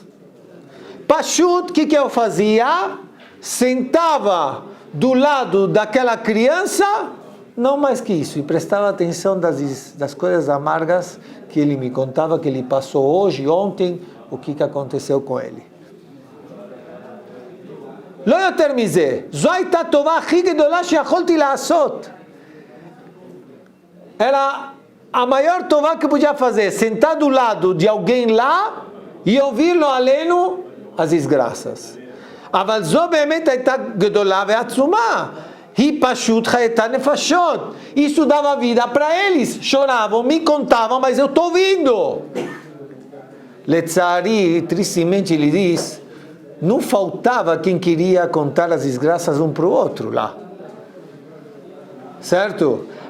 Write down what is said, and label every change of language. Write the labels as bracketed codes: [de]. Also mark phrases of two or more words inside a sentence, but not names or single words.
[pt] Pachut, o que eu fazia? Sentava do lado daquela criança, não mais que isso, e prestava atenção das coisas amargas que ele me contava, que ele passou hoje, ontem, o que aconteceu com ele. [he] לא יותר מזה, זו הייתה טובה הכי גדולה שיכולתי לעשות. [pt] Era a maior tová que podia fazer, sentar do lado de alguém lá e ouvir-lo aleno as desgraças. [he] אבל זו באמת הייתה גדולה ועצומה. היא פשוט חייתה נפשות. [pt] Isso dava vida para eles. Choravam, me contavam, mas eu estou ouvindo. לצערי, tristemente ele diz, não faltava quem queria contar as desgraças um para o outro lá. Certo?